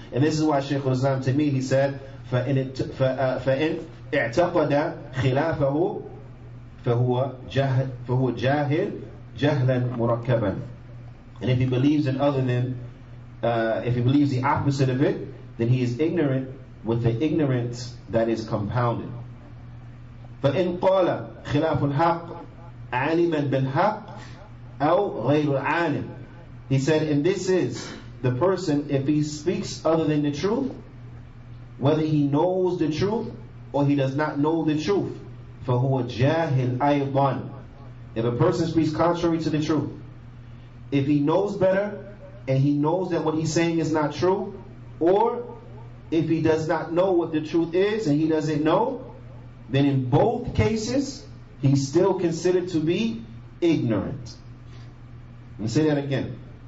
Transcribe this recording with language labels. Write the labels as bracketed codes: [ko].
[en] And this is why Shaykh al-Islam to me, he said, [ar] فَإِنْ اعتقد خلافه فهو جاهل جهلا مركبا. [en] And if he believes in other than, if he believes the opposite of it, then he is ignorant with the ignorance that is compounded. [ar] فإن قال خلاف الحق عالما بالحق أو غير عالم. [en] He said, and this is the person, if he speaks other than the truth, whether he knows the truth or he does not know the truth, [ar] فهو جاهل أيضا. [en] If a person speaks contrary to the truth, if he knows better and he knows that what he's saying is not true, or if he does not know what the truth is and he doesn't know, then in both cases he's still considered to be ignorant. Let me say that again.